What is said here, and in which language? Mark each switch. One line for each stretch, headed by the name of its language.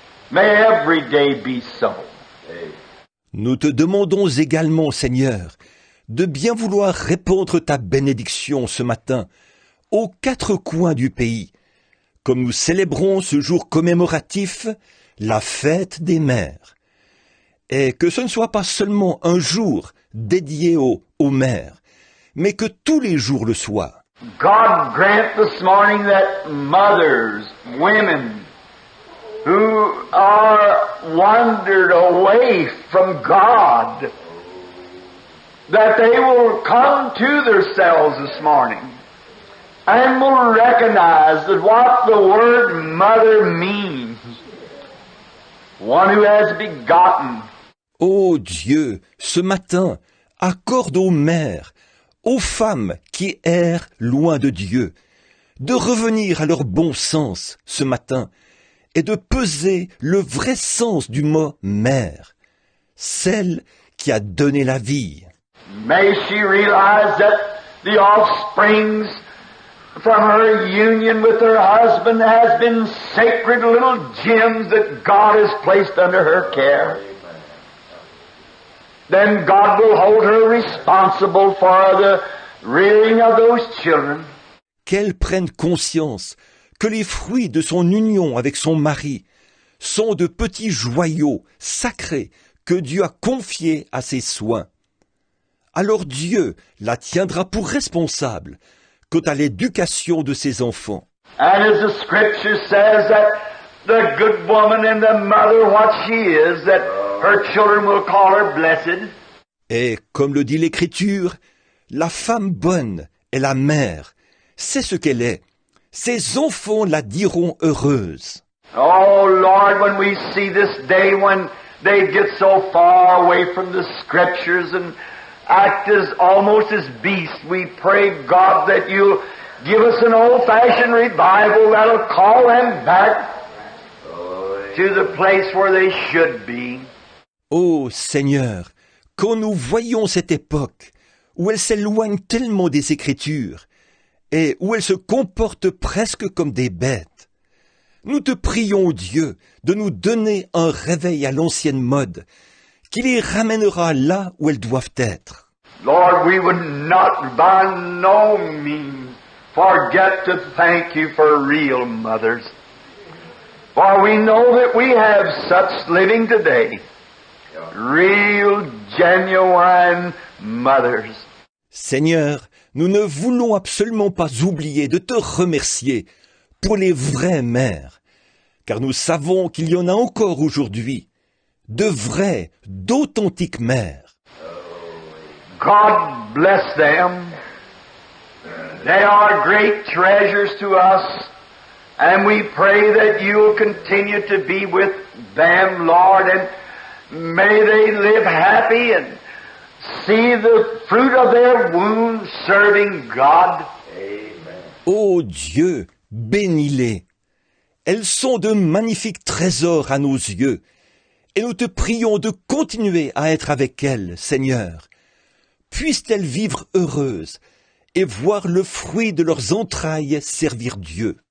English: May every day be so.
French: Nous te demandons également, Seigneur, de bien vouloir répandre ta bénédiction ce matin aux quatre coins du pays, comme nous célébrons ce jour commémoratif, la fête des mères. Et que ce ne soit pas seulement un jour dédié aux mères, mais que tous les jours le soient.
English: God grant this morning that mothers, women, who are wandered away from God, that they will come to themselves this morning and will recognize that what the word mother means, one who has begotten.
French: Ô Dieu, ce matin, accorde aux mères, aux femmes qui errent loin de Dieu, de revenir à leur bon sens ce matin et de peser le vrai sens du mot mère, celle qui a donné la vie.
English: May she realize that the offsprings from her union with her husband has been sacred little gems that God has placed under her care. Then God will hold her responsible for the rearing of those children.
French: Qu'elle prenne conscience que les fruits de son union avec son mari sont de petits joyaux sacrés que Dieu a confiés à ses soins. Alors Dieu la tiendra pour responsable quant à l'éducation de ses enfants.
English: And as the scripture says that the good woman and the mother, what she is, that her children will call her blessed.
French: Et comme le dit l'Écriture, la femme bonne est la mère, c'est ce qu'elle est. Ses enfants la diront heureuse.
English: Oh Lord, when we see this day when they get so far away from the scriptures and act as almost as beasts, we pray God that you'll give us an old-fashioned revival that'll call them back to the place where they should be.
French: Ô Seigneur, quand nous voyons cette époque où elle s'éloigne tellement des Écritures et où elle se comporte presque comme des bêtes, nous te prions, Dieu, de nous donner un réveil à l'ancienne mode qui les ramènera là où elles doivent être.
English: Lord, we would not by no means forget to thank you for real mothers. For we know that we have such living today. Real, genuine mothers.
French: Seigneur, nous ne voulons absolument pas oublier de te remercier pour les vraies mères, car nous savons qu'il y en a encore aujourd'hui, de vraies, d'authentiques mères.
English: God bless them. They are great treasures to us, and we pray that you will continue to be with them, Lord, and may they live happy and see the fruit of their womb serving God. Amen.
French: Ô Dieu, bénis-les. Elles sont de magnifiques trésors à nos yeux, et nous te prions de continuer à être avec elles, Seigneur. Puissent-elles vivre heureuses et voir le fruit de leurs entrailles servir Dieu.